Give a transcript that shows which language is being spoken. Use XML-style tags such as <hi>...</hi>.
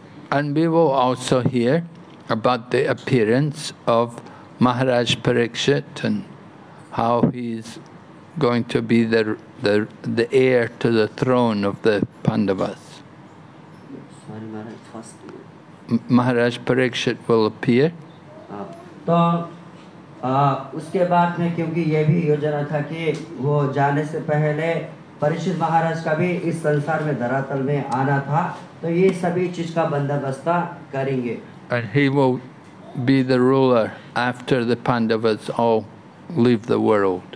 <en>And we will also hear about the appearance of Maharaj Parikshit and how he's going to be the heir to the throne of the Pandavas. Sorry, Maharaj, first. Maharaj Parikshit will appear.</en> <hi>तो उसके बाद में, क्योंकि ये भी योजना था कि वो जाने से पहले परीक्षित महाराज का भी इस संसार में धरातल में आना था, तो ये सभी चीज का बंदोबस्त करेंगे।</hi> <en>And he will be the ruler after the Pandavas all leave the world.</en>